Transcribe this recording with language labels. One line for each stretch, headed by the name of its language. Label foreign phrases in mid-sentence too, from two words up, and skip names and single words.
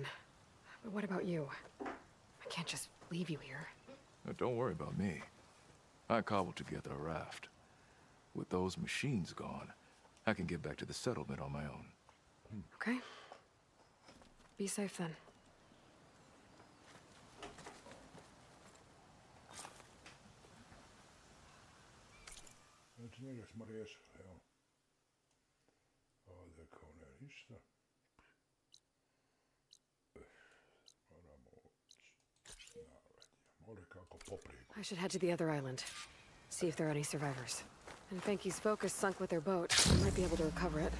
English: But what about you? I can't just leave you here. Don't worry about me. I cobbled together a raft. With those machines gone, I can get back to the settlement on my own. Okay. Be safe then.
Bosnian: Znači njega smo riješili, evo. Ovdje kao ne ništa. Moramo more kako poprijeku.
English: I should head to the other island. See if there are any survivors. And if Enki's focus sunk with their boat, I might be able to recover it.